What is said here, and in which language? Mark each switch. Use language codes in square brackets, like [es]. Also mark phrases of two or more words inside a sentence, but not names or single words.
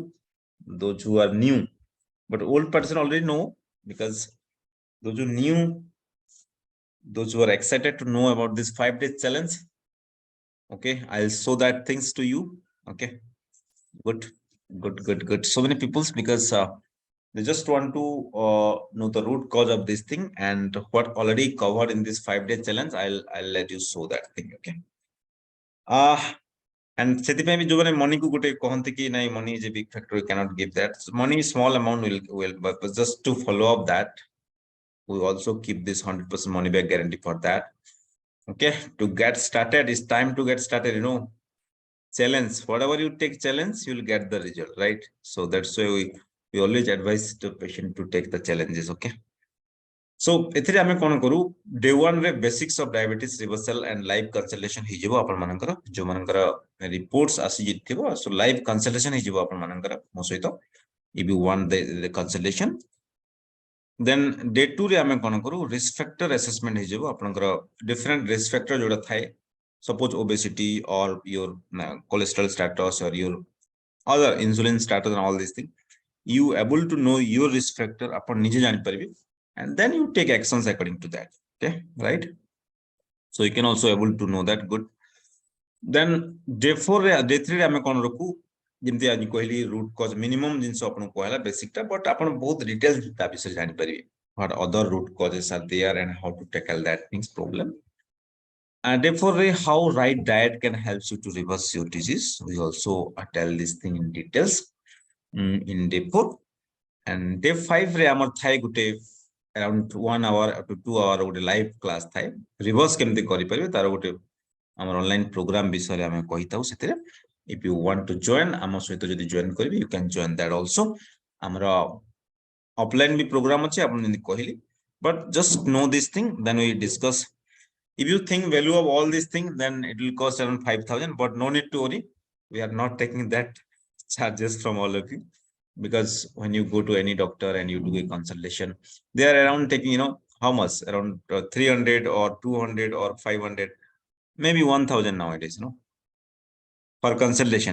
[en] Those who are new, but old person already know, because those who new, those who are excited to know about this 5 days challenge, okay, I'll show that things to you. Okay, good. So many peoples, because they just want to know the root cause of this thing, and what already covered in this 5 day challenge, I'll let you show that thing. Okay, and [or] ସେଥିପାଇଁ ବି ଯୋଉମାନେ [en] money [or] କୁ ଗୋଟେ କହନ୍ତି କି ନାଇଁ [en] money is a big factor, you cannot give that. So money small amount will but just to follow up that, we also keep this 100% money back guarantee for that. Okay, to get started, it's time to get started. Challenge, whatever you take challenge, you'll get the result, right? So that's why we always advise the patient to take the challenges. Okay, so [or] ଏଥିରେ ଆମେ କ'ଣ କରୁ, day 1 ରେ [en] basics of diabetes reversal and live consultation [or] ହେଇଯିବ ଆପଣ ମାନଙ୍କର, ଯୋଉ ମାନଙ୍କର reports ଆସିଯିବ, [en] so live consultation [or] ହେଇଯିବ ଆପଣ ମାନଙ୍କର ମୋ ସହିତ, [en] if you want the consultation. Then day [or] 2 ରେ ଆମେ କ'ଣ କରୁ, [en] risk factor assessment [or] ହେଇଯିବ ଆପଣଙ୍କର, [en] different risk factor [or] ଯୋଉଟା ଥାଏ, [en] suppose obesity or your cholesterol status or your other insulin status and all these things, you able to know your risk factor [or] ଆପଣ ନିଜେ ଜାଣି ପାରିବେ, [en] and then you take actions according to that. Okay, right? So you can also able to know that. Good. Then day [or] 4 रे, day 3 रे ଆମେ କ'ଣ ରଖୁ, ଯେମିତି ଆଜି କହିଲି [en] root cause minimum [or] ଜିନିଷ ଆପଣଙ୍କୁ କହିଲା basic ଟା, but ଆପଣ ବହୁତ details ତା ବିଷୟରେ ଜାଣି ପାରିବେ, [en] what other root causes are there and how to tackle that things problem. And day 4 रे, how right diet can help you to reverse your disease, we also tell this thing in details in day 4. And day [or] 5 रे ଆମର ଥାଏ ଗୋଟେ [en] around 1 hour to 2 hour [or] ଗୋଟେ [en] live class [or] ଥାଏ, reverse କେମିତି କରିପାରିବେ ତାର ଗୋଟେ ଆମର [en] online program [or] ବିଷୟରେ ଆମେ କହିଥାଉ ସେଥିରେ. [en] If you want to join, [or] ଆମ ସହିତ ଯଦି join କରିବେ, [en] you can join that also. [or] ଆମର offline ବି program ଅଛି ଆପଣ ଯେମିତି କହିଲି, [en] but just know this thing, then we discuss. If you think value of all these things, then it will cost around 5,000, but no need to worry, we are not taking that charges from all of you, because when you go to any doctor and you do a consultation, they are around taking how much, around 300 or 200 or 500, maybe 1,000 nowadays for consultation.